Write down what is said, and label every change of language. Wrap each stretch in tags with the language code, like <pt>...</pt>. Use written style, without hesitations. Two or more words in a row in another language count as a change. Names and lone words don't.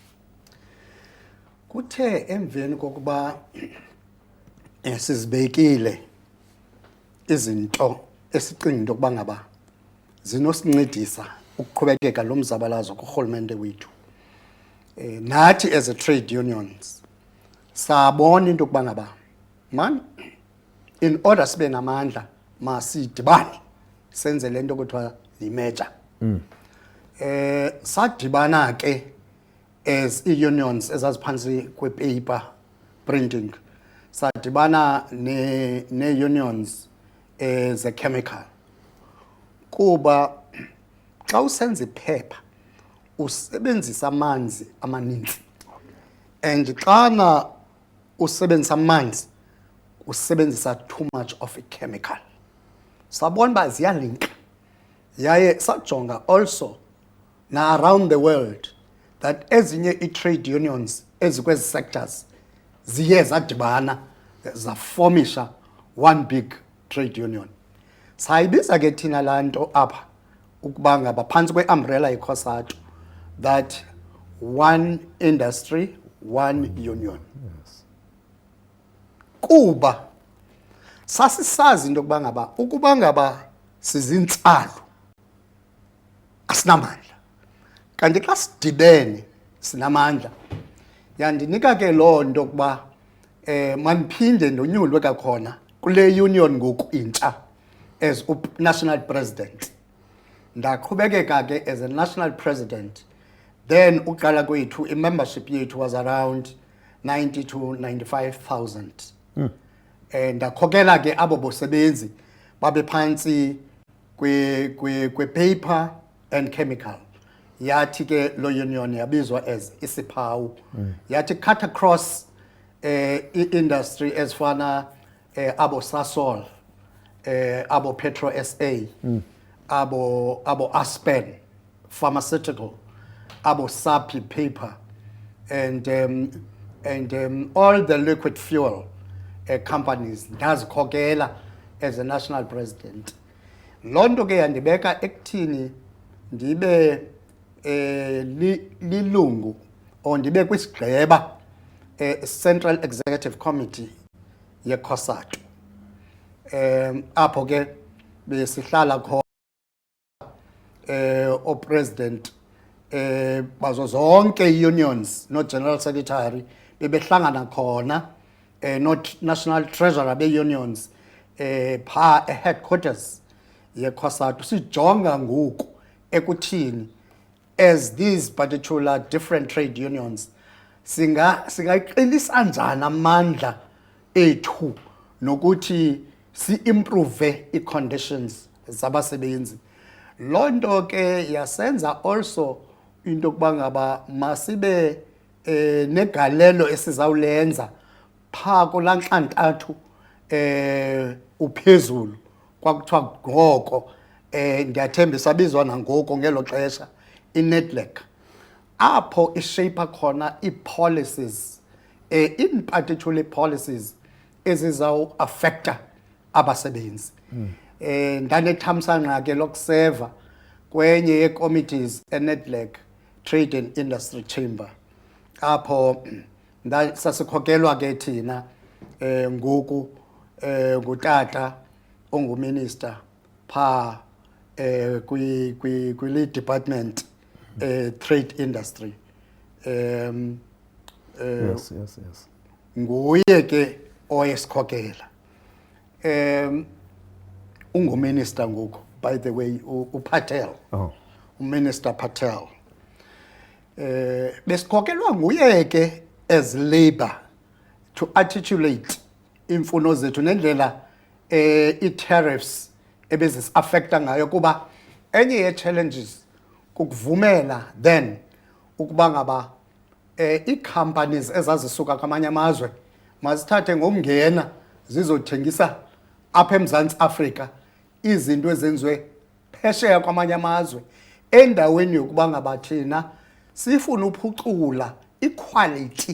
<xh>Kuthe emveni kokuba sizibekile izinto esicinga into yokuba ngaba zinosincedisa ukuqhubekeka lo mzabalazo kurhulumente wethu, nathi</xh> <en>as a trade unions</en> <xh>sabona into yokuba ngaba man,</xh> <en>in order</en> <xh>sibe namandla masidibane senze le nto kuthiwa yi-merger. Sadibana ke as i-unions ezaziphansi kwe-</xh> <en>paper printing,</en> <xh>sadibana ne-unions ze-chemical, kuba xa usenza iphepha usebenzisa amanzi amaninzi, and xana usebenzisa amanzi usebenzisa</xh> <en>too much of a chemical.</en> <xh>Sabona uba ziyalinka, yaye sajonga also na</xh> <en>around the world that</en> <xh>ezinye i-trade unions ezikwezi sectors ziye zadibana zaformisha</xh> <en>one big trade union.</en> <xh>Sayibiza ke thina laa nto apha ukuba ngaba phantsi kwe-umbrella ye-COSATU,</xh> <en>that one industry, one union. Yes.</en> <xh>Kuba sasisazi into yokuba ngaba ukuba ngaba sizintsalu asinamandla, kanti xa sidibene sinamandla. Yandinika ke loo nto yokuba mandiphinde ndonyulwe kakhona kule union ngoku intsha as national president. Ndaqhubekeka ke</xh> <en>as a national president,</en> <xh>then uqala kwethu i-membership yethu</xh> <en>was around 90 to 95,000.</en> <xh>Ndakhokela ke abo bosebenzi babe phantsi kwe-</xh> <en>paper and chemical.</en> <xh>Yathi ke lo union yabizwa as isiphawu. Yathi</xh> <en>cut across</en> <xh>i-industry ezifana abo Sasol, abo Petro SA, abo Aspen Pharmaceutical, abo Sapi Paper,</xh> <en>and all the liquid fuel companies</en> <xh>ndazikhokela</xh> <en>as a national president.</en> <xh>Loo nto ke yandibeka ekuthini ndibe lilungu or ndibe kwisigqeba Central Executive Committee ye-COSATU, apho ke besihlala khona o-president bazo zonke i-unions no-general secretary bebehlangana khona,</xh> <en>not national treasurer</en> <xh>be-unions pha headquarters ye-COSATU, sijonga ngoku ekuthini</xh> <en>as these particular different trade unions</en> <xh>singayiqinisa njani amandla ethu nokuthi si-improve i-conditions zabasebenzi. Loo nto ke yasenza also into yokuba ngaba masibe negalelo esizawulenza phaa kulaa ntlantlathu uphezulu kwakuthiwa ngoko, ndiyathembisa abizwa nangoku ngelo xesha, i-NEDLAC, apho ishape khona ii-policies,</xh> <en>in particular policies</en> <xh>ezizawuafekta abasebenzi. Ndanethamsanqa ke lokuseva kwenye yee-committees e-NEDLAC, Trade and Industry Chamber, apho sasikhokelwa ke thina ngoku ngutata onguminister phaa kwi-</xh> <en>lead department trade industry.</en> <xh>Yes. Nguye ke oyesikhokela. unguminister ngoku,</xh> <en>by the way,</en> <xh>uPatel. Oh. Uminister Patel. Besikhokelwa nguye ke</xh> <en>as Labour to articulate</en> <xh>imfuno zethu nendlela i-tariffs ebezis-affecta ngayo kuba enye ye-challenges kukuvumela then ukuba ngaba i-companies ezazisuka kwamanye amazwe mazithathe ngomngena zizothengisa apha eMzantsi Afrika izinto ezenziwe phesheya kwamanye amazwe endaweni yokuba ngaba thina sifuna uphucula iquality</xh>